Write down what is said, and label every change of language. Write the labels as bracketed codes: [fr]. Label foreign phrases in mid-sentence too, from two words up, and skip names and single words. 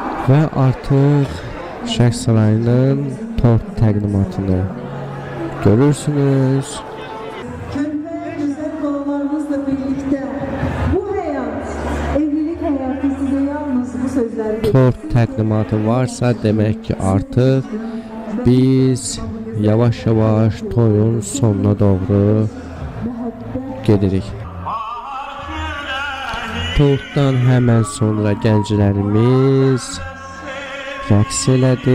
[az] Və artıq Şərq Sarayının tort təqdimatını görürsünüz. [tr] Körpə güzel balalarımızla birlikte bu hayat, evlilik hayatı size yalnız bu sözleri [az] Tort təqdimatı varsa demək ki artıq biz yavaş-yavaş toyun sonuna doğru gedirik. Tortdan hemen sonra gənclərimiz rəqs elədi.